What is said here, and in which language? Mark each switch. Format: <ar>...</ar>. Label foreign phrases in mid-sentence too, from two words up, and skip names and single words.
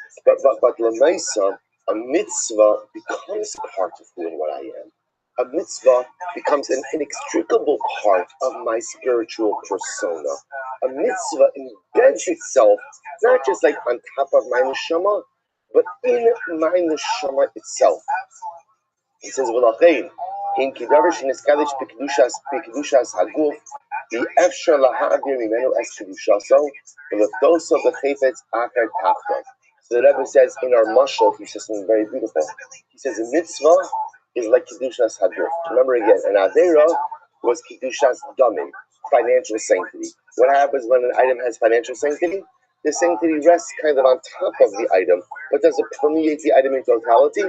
<en>But l'maisa, a mitzvah becomes part of who and what I am. A mitzvah becomes an inextricable part of my spiritual persona. A mitzvah embeds itself not just like on top of my neshama, but in my neshama itself. He says,</en> <he>"ולכן אין כדבר שנתקדש בקדושת הגוף ואפשר להעביר ממנו את קדושתו ולפדותו בחפץ אחר תחתון." So the Rebbe says in our mashal, he says something very beautiful. He says a mitzvah is like קדושת הגוף. Remember again, an avera was קדושת דמים, financial sanctity. What happens when an item has financial sanctity? The sanctity rests kind of on top of the item, but does it permeate the item in totality?</he>